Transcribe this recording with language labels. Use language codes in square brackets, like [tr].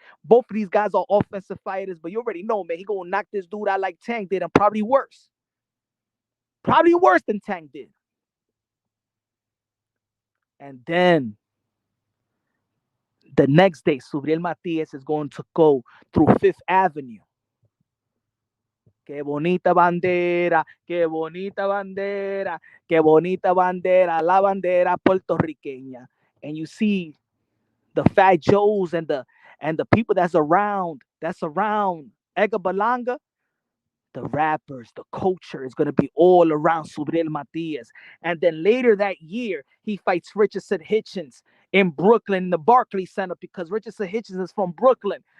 [en] Both of these guys are offensive fighters, but you already know, man. He gonna knock this dude out like Tank did, and probably worse. Probably worse than Tank did. And then The next day, Subriel Matias is going to go through Fifth Avenue. [es] Qué bonita bandera, qué bonita bandera, qué bonita bandera, la bandera puertorriqueña. [en] And you see the Fat Joes and the people that's around Edgar Balanga. The rappers, the culture is going to be all around Subriel Matias. And then later that year, he fights Richardson Hitchens in Brooklyn, in the Barclays Center, because Richardson Hitchens is from Brooklyn.